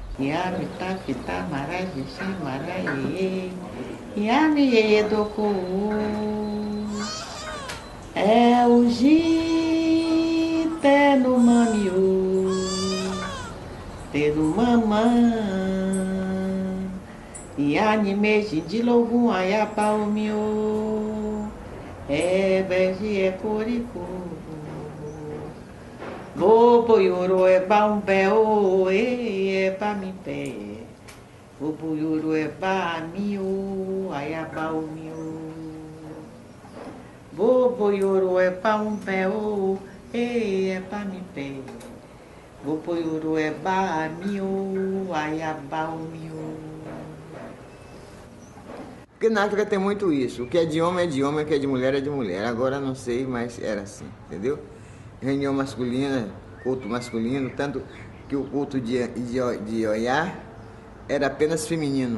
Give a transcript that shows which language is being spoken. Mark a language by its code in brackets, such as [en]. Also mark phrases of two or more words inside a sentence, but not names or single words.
[yo] É o jité no mamiú, tendo mamã, e animeji de logo aiapa o miô, é bege é coricô, bobo yoro é baumbeo, é pa mi pé, bobo yoro é ba miô, aiapa o miô. Bobo yoro é pa pé, é pa mi pé. Bobo yoro é ba miô, aiaba o miô. [pt] Porque na África tem muito isso. O que é de homem, o que é de mulher é de mulher. Agora não sei, mas era assim, entendeu? Reunião masculina, culto masculino, tanto que o culto de Oiá era apenas feminino.